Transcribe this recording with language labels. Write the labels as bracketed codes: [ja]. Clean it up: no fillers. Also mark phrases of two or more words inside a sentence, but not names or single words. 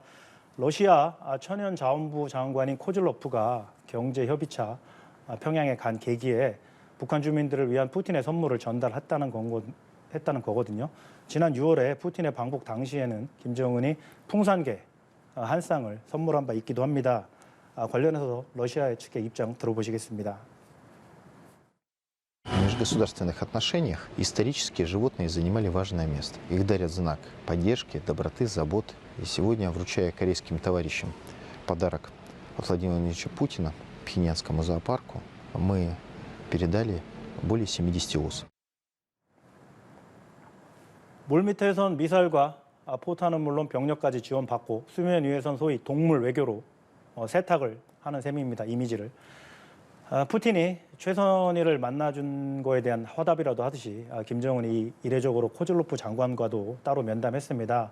[ko] 러시아 천연자원부 장관인 코즐로프가 경제협의차 평양에 간 계기에 북한 주민들을 위한 푸틴의 선물을 전달했다는 거거든요. 지난 6월에 푸틴의 방북 당시에는 김정은이 풍산개 한 쌍을 선물한 바 있기도 합니다. 관련해서 러시아의 측의 입장 들어보시겠습니다. [ru] В межгосударственных отношениях исторически животные занимали важное место. Их дарят знак поддержки, доброты, заботы. И сегодня, вручая корейским товарищам подарок от Владимира Владимировича Путина Пхеньянскому зоопарку, мы передали более 70 ос. [ko] 물밑에선 미사일과 포탄은 물론 병력까지 지원받고 수면 위에선 소위 동물 외교로 세탁을 하는 셈입니다. 이미지를. 푸틴이 최선희를 만나준 거에 대한 화답이라도 하듯이 김정은이 이례적으로 코즐로프 장관과도 따로 면담했습니다.